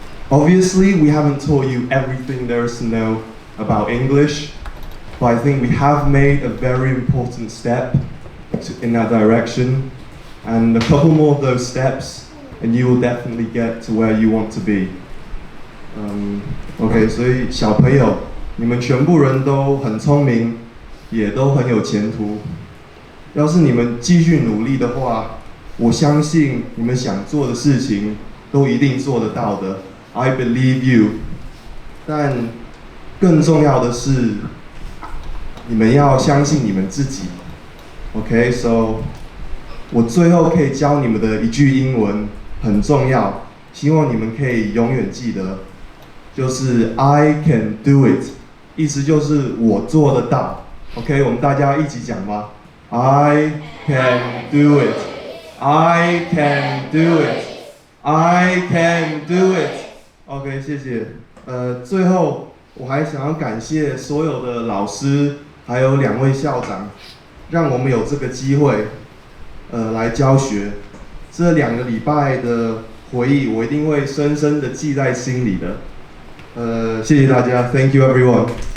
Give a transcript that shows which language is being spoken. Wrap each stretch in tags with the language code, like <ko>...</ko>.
<en>Obviously, we haven't taught you everything there is to know about English, but I think we have made a very important step in that direction, and a couple more of those steps, and you will definitely get to where you want to be.</en> <zh>OK， 所以小朋友，你们全部人都很聪明，也都很有前途。要是你们继续努力的话，我相信你们想做的事情都一定做得到的。</zh> <en>I believe you。</en> <zh>但更重要的是，你们要相信你们自己。 OK，so 我最后可以教你们的一句英文很重要，希望你们可以永远记得，就是</zh> <en>I can do it，</en> <zh>意思就是我做得到。 OK， 我们大家一起讲吧。</zh> <en>I can do it. I can do it. I can do it. OK，</en> <zh>谢谢。最后我还想要感谢所有的老师，还有2位校长，让我们有这个机会，来教学。这2个礼拜的回忆，我一定会深深的记在心里的。谢谢大家 ，</zh> <en>Thank you everyone。</en>